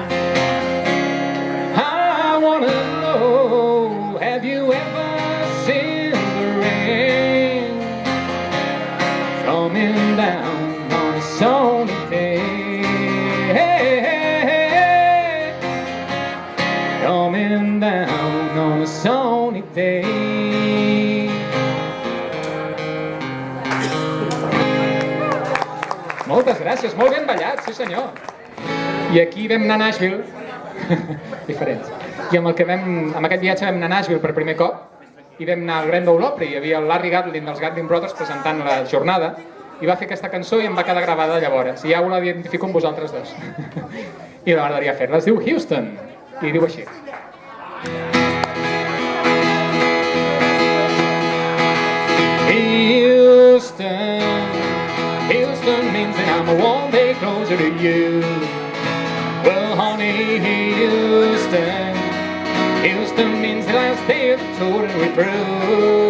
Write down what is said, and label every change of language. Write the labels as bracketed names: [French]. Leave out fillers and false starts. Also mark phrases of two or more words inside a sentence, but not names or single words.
[English] I wanna know, have you ever seen the rain? Coming down on a sunny day. Coming down on a sunny day. [Catalan] Moltes gràcies, molt ben ballat, sí senyor. I aquí vam anar a Nashville, diferents. I amb aquest viatge vam anar a Nashville per primer cop i vam anar al Grand Ole Opry. Hi havia el Larry Gatlin dels Gatlin Brothers presentant la jornada i va fer aquesta cançó i em va quedar gravada llavors. I ja ho l'identifico amb vosaltres dos. I m'agradaria fer-la. Es diu Houston i diu així. [English] Houston, Houston means that I'm one day closer to you. Well, honey, Houston, Houston means the last day of the tour and we're through.